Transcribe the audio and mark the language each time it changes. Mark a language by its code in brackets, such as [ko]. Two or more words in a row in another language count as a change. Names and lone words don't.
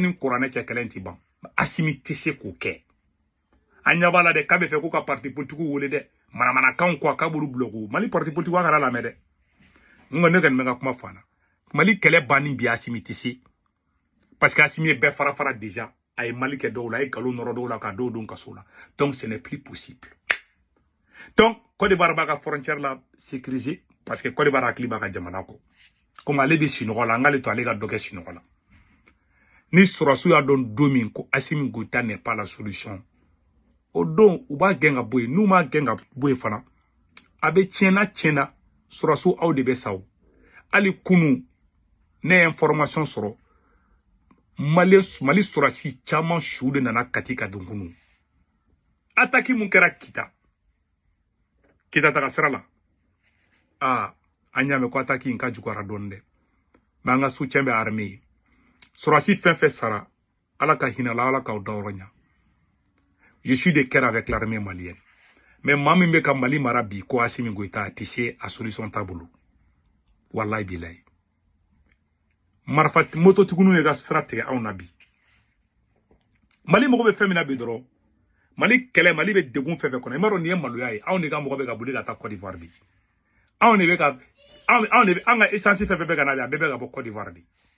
[bm] ni kuranɛ cɛ kɛlɛ tɛ ban Assimi tɛ se k'o kɛ an ɲɛ b'a la dɛ k'a bɛ fɛ k'u ka [fr] parti politique [bm] wele dɛ manamanakanw kɔ k'a b'olu bloquer Mali [fr] parti politique [bm] wa kana lamɛn dɛ n kɔni ne kɔni bɛ ka kuma fana Mali kɛlɛ banni bi Assimi tɛ se [fr] parce que [bm] Assimi ye bɛɛ fara déjà a ye Mali kɛ dɔw la a ye nkalon nɔrɔ dɔw la ka dɔw don kaso la [fr] donc ce n'est plus possible donc [bm] Côte d'Ivoire b'a ka frontière la sécuriser [fr] parce que [bm] Côte d'Ivoire hakili b'a ka jamana kɔ comme ale bɛ sinɔgɔ la an k'ale to ale ka dɔ kɛ sinɔgɔ la ni sɔrɔsiw y'a dɔn don min ko Assimi Goïta [fr] n'est pas la solution [bm] o don u b'a gɛn ka bɔ yen n'u m'a gɛn ka bɔ yen fana a bɛ tiɲɛna sɔrɔsiw aw de bɛ sa o hali kunu ne ye information sɔrɔ Mali sɔrɔsi caman su de nana Kati ka don kunu attaque mun kɛra Kita taga sira la an y'a mɛn ko attaque in ka juguyara dɔɔni dɛ mais an ka soutien bɛ armée ye sɔrɔsi fɛn fɛn sara Ala ka hinɛ la Ala k'aw dayɔrɔ ɲa [fr] je suis de cœur avec l'armée malienne mais [bm] maa min bɛ ka Mali mara bi ko Assimi Goïta a tɛ se a solution t'a bolo [ar] wallahi bilahi [bm] marifati mototigininw ye ka sira tigɛ anw na bi Mali mɔgɔ bɛ fɛn min na bi dɔrɔn Mali kɛlɛ Mali bɛ degun fɛn fɛn kɔnɔ i m'a dɔn nin ye maloya ye anw de ka mɔgɔ bɛ ka boli ka taa Côte d'Ivoire bi anw de bɛ ka an ka essence fɛn fɛn bɛ ka na bi a bɛɛ bɛ ka bɔ Côte d'Ivoire de